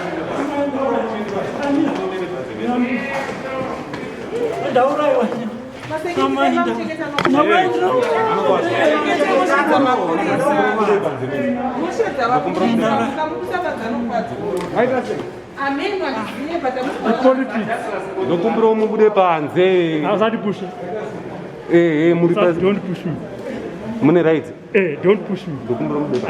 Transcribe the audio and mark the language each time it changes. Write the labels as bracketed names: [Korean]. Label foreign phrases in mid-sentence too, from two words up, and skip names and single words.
[Shona] Daura iwe. Ndokumbira mubude panze. [English] Asati push. Don't push me. [Shona] Mune right. [English] Don't push me. [Shona] Ndokumbira mubude.